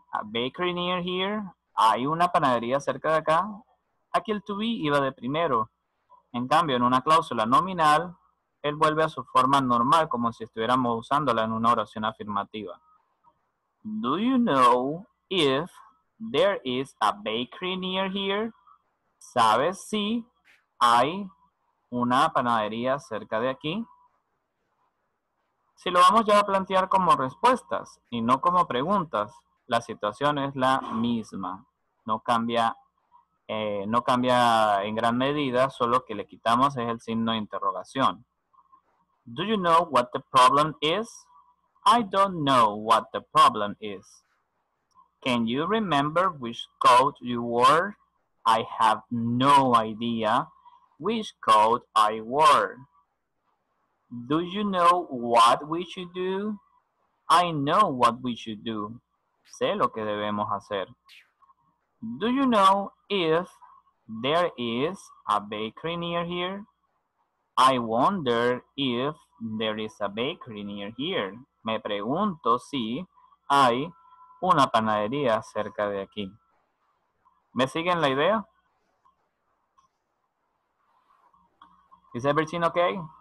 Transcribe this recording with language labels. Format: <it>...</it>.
<en>a bakery near here?</en> <es>¿Hay una panadería cerca de acá? Aquí el to be iba de primero. En cambio, en una cláusula nominal, él vuelve a su forma normal, como si estuviéramos usándola en una oración afirmativa.</es> <en>Do you know if there is a bakery near here?</en> <es>¿Sabes si hay una panadería cerca de aquí? Si lo vamos ya a plantear como respuestas y no como preguntas, la situación es la misma. No cambia en gran medida, solo que le quitamos es el signo de interrogación.</es> <en>Do you know what the problem is? I don't know what the problem is. Can you remember which code you wore? I have no idea which code I wore. Do you know what we should do? I know what we should do.</en> <es>Sé lo que debemos hacer.</es> <en>Do you know if there is a bakery near here? I wonder if there is a bakery near here.</en> <es>Me pregunto si hay una panadería cerca de aquí. ¿Me siguen la idea?</es> <en>Is everything okay?</en>